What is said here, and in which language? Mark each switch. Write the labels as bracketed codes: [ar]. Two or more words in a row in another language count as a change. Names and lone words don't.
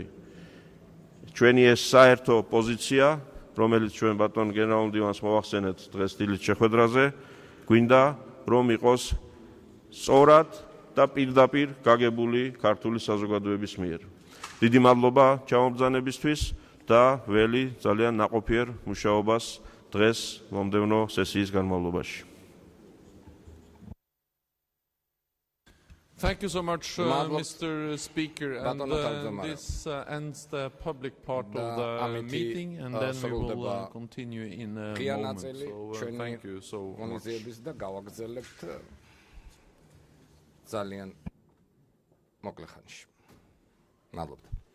[ka] ჩვენი ეს საერთო პოზიცია, რომელიც ჩვენ ბატონ გენერალურ მდივანს მოვახსენეთ დღეს დილით შეხვედრაზე, გვინდა რომ იყოს სწორად და პირდაპირ გაგებული ქართული საზოგადოების მიერ. დიდი მადლობა ჩამობრძანებისთვის და ველი ძალიან ნაყოფიერ მუშაობას დღეს მომდევნო სესიის განმავლობაში. [en] Thank you so much, Mr. Speaker. And this ends the public part of the meeting, and then we will continue in a moment. So thank you so much. [ka] ძალიან მოკლე ხანში. მადლობა.